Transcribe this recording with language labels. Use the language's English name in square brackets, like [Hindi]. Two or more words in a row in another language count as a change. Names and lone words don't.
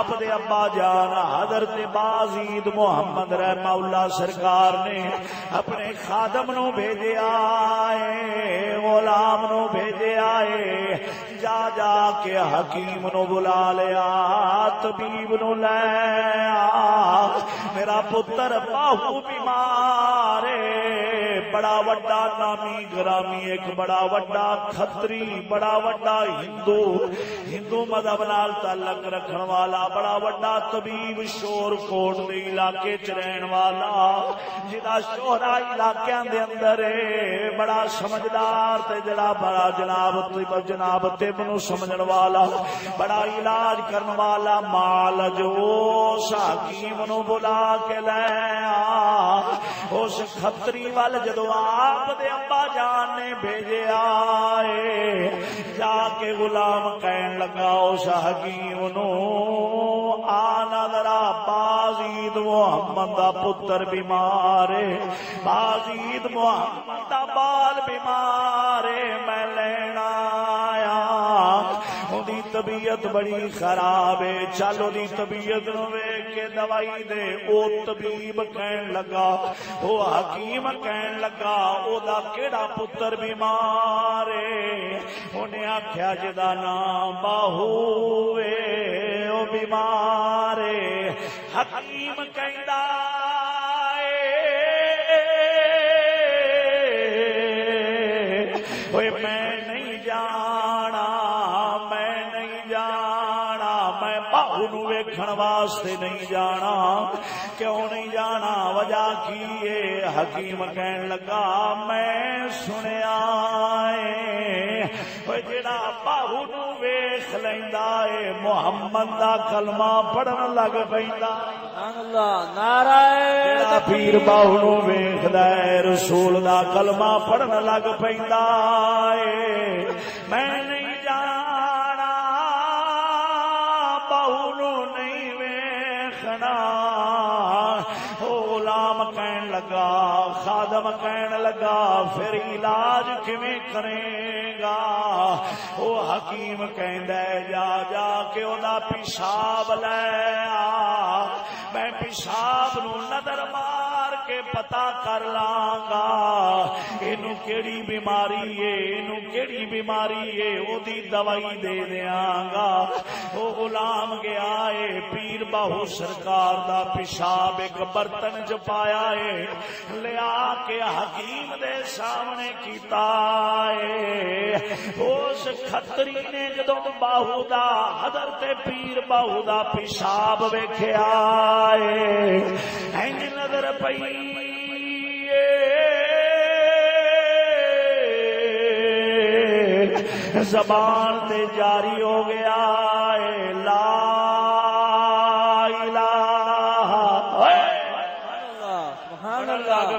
[Punjabi] آپ دے ابا جان حضرت بازید محمد رحمہ اللہ سرکار نے اپنے خادم نو بھیجے آئے، غلام نو بھیجے آئے، جا جا کے حکیم نو بلا لیا، طبیب نو لے آ، میرا پتر باہو بیمار ہے، بڑا وڈا نامی گرامی ایک بڑا وڈا کھتری، بڑا وڈا ہندو مذہب نال تعلق رکھن والا، بڑا وڈا طبیب شور کوٹ دے علاقے چ رہن والا، جدا شہرا علاقیاں دے اندر ہے، بڑا سمجھدار تے جڑا بڑا جناب طب نو سمجھن والا، بڑا علاج کرن والا، مال جو اس حکیم نو بلا کے لے آ، اس کھتری وال جدو آپ دے ابا جان نے بھیجے آئے، جا کے غلام کہن لگا اس حکیم نو، آنا ذرا بازید محمد دا پتر بیمار ہے، بازید محمد دا بال بیمار ہے، میں لینا آیا، اودی طبیعت بڑی خراب ہے، چلو دی طبیعت نو ویکھ کے دوائی دے۔ او طبیب کہن لگا، او حکیم کہن لگا، او دا کیڑا پتر بیمار ہے؟ انہیں آکھیا جدا نام باہو ہے، او بیمار ہے۔ حکیم کہندا اوے میں نہیں جانا، میں نہیں جانا، میں باہو نو ویکھن واسطے نہیں جانا۔ کیوں نہیں جانا؟ وجہ کی ہے؟ حکیم کہن لگا میں سنیا ہے جڑا باہو نو ویکھ لیندا ہے محمد دا کلمہ پڑھن لگ پیندا۔ اللہ نعرہ جڑا پیر باہو نو ویکھدا ہے رسول دا کلمہ پڑھن لگ پیندا ہے۔ میں نہیں جانا، باہو نو نہیں ویکھنا۔ غلام کہن لگا، خادم کہن لگا پھر علاج کیویں کرے گا؟ او حکیم کہندا ہے جا جا کے اودا پیشاب لے آ، میں پیشاب نو نظر مار کے پتا کر لاں گا اینو کیڑی بیماری ہے، اینو کیڑی بیماری ہے، او دی دوائی دے دیاں گا۔ او غلام گیا ہے، پیر باہو سرکار دا پیشاب ایک برتن چ پایا ہے، لے آ کے حکیم دے سامنے کیتا ہے۔ اس کھتری نے جدوں باہو دا حضرت پیر باہو دا پیشاب ویکھیا ہے، اینج نظر پئی زبان تے جاری ہو گیا ہے لا لگ